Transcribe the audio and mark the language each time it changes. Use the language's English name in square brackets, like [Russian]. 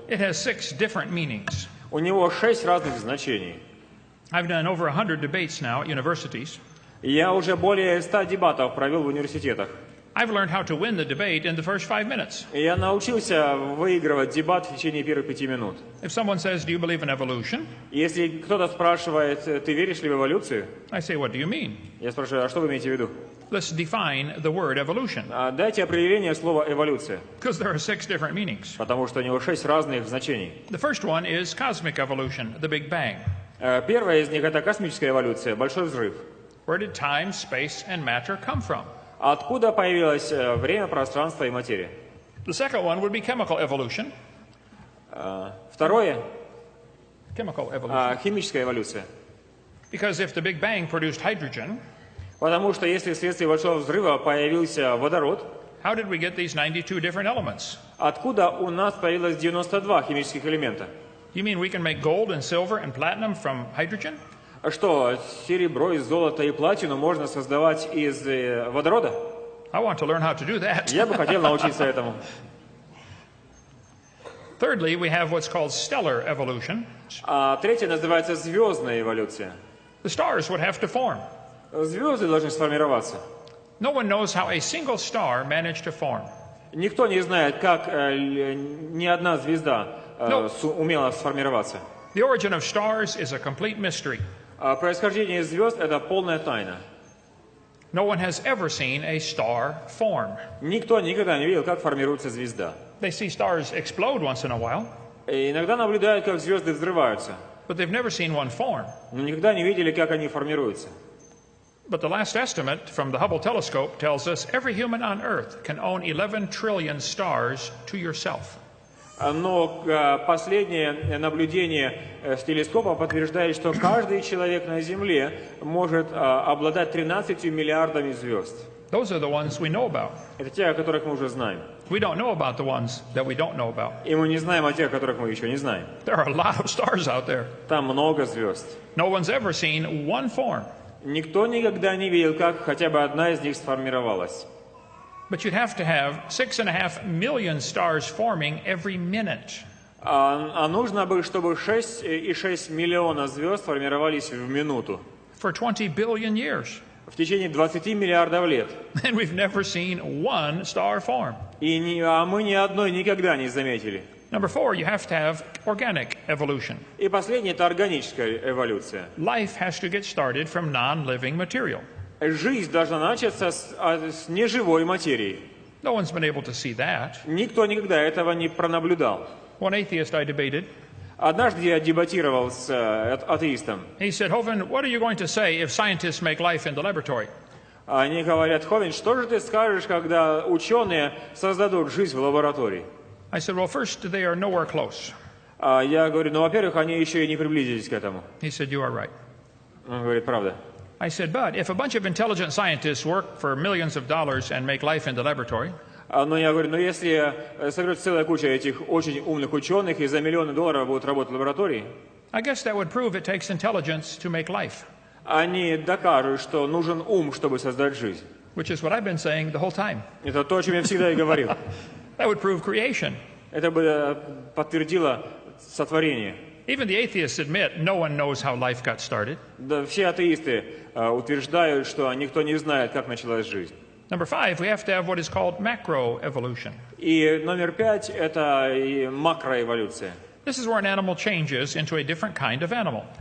[English] It has 6 different meanings. [Russian] У него 6 разных значений. [English] I've done over 100 debates now at universities. [Russian] Я уже более 100 дебатов провел в университетах. [English] I've learned how to win the debate in the first 5 minutes. [Russian] Я научился выигрывать дебат в течение первых 5 минут. [English] If someone says, "Do you believe in evolution?" [Russian] Если кто-то спрашивает, ты веришь ли в эволюцию? [English] I say, "What do you mean?" [Russian] Я спрашиваю, а что вы имеете в виду? [English] Let's define the word evolution, [Russian] Дайте определение слова эволюция, [English] because there are 6 different meanings. [Russian] потому что у него 6 разных значений. [English] The first one is cosmic evolution, the Big Bang. [Russian] Первая из них это космическая эволюция, большой взрыв. [English] Where did time, space, and matter come from? [Russian] Откуда появилось время, пространство и материя? [English] The second one would be chemical evolution. [Russian] Второе [English] Chemical evolution. [Russian] химическая эволюция. [English] Because if the Big Bang produced hydrogen, [Russian] Потому что если вследствие большого взрыва появился водород, [English] how did we get these 92 different elements? [Russian] откуда у нас появилось 92 химических элемента? [English] You mean we can make gold and silver and platinum from hydrogen? [Russian] Что, серебро, золото и платину можно создавать из водорода? [English] I want to learn how to do that. [Russian] Я бы хотел научиться этому. [English] Thirdly, we have what's called stellar evolution. [Russian] Третье называется звездная эволюция. [English] The stars would have to form. [Russian] Звезды должны сформироваться. [English] No one knows how a single star managed to form. [Russian] Никто не знает, как ни одна звезда умела сформироваться. [English] The origin of stars is a complete mystery. [Russian] Происхождение звезд – это полная тайна. [English] No one has ever seen a star form. [Russian] Никто никогда не видел, как формируется звезда. [English] They see stars explode once in a while, [Russian] И иногда наблюдают, как звезды взрываются, [English] but they've never seen one form. [Russian] но никогда не видели, как они формируются. [English] But the last estimate from the Hubble telescope tells us every human on Earth can own 11 trillion stars to yourself. [Russian] Но последнее наблюдение с телескопа подтверждает, что каждый человек на Земле может обладать 13 миллиардами звезд. [English] Those are the ones we know about. [Russian] Это те, о которых мы уже знаем. [English] We don't know about the ones that we don't know about. [Russian] И мы не знаем о тех, о которых мы еще не знаем. [English] There are a lot of stars out there. [Russian] Там много звезд. [English] No one's ever seen one form. [Russian] Никто никогда не видел, как хотя бы одна из них сформировалась. [English] But you'd have to have 6.5 million stars forming every minute. [Russian] А нужно бы, чтобы 6,6 миллиона звезд формировались в минуту. [English] For 20 billion years. [Russian] В течение 20 миллиардов лет. [English] And we've never seen one star form. [Russian] А мы ни одной никогда не заметили. [English] Number 4, you have to have organic evolution. [Russian] И последнее – это органическая эволюция. [English] Life has to get started from non-living material. [Russian] Жизнь должна начаться с неживой материи. [English] No one's been able to see that. [Russian] Никто никогда этого не пронаблюдал. [English] One atheist I debated, [Russian] Однажды я дебатировал с атеистом. [English] he said, "Hovind, what are you going to say if scientists make life in the laboratory?" [Russian] Они говорят: Ховинд, что же ты скажешь, когда ученые создадут жизнь в лаборатории? [English] I said, "Well, first, they are nowhere close." [Russian] Я говорю, ну, во-первых, они еще и не приблизились к этому. [English] He said, "You are right." [Russian] Он говорит, правда. [English] I said, "But if a bunch of intelligent scientists work for millions of dollars and make life in the laboratory, [Russian] Но я говорю, если соберется целая куча этих очень умных ученых и за миллионы долларов будут работать в лаборатории, [English] I guess that would prove it takes intelligence to make life," [Russian] они докажут, что нужен ум, чтобы создать жизнь. [English] which is what I've been saying the whole time. [Russian] Это то, о чем я всегда и говорил. [English] That would prove creation. [Russian] Это бы подтвердило сотворение. [English] Even the atheists admit no one knows how life got started. [Russian] Да, все атеисты утверждают, что никто не знает, как началась жизнь. [English] Number 5, we have to have what is called macroevolution. [Russian] И номер 5 – это и макроэволюция. [English] This is where an animal changes into a different kind of animal.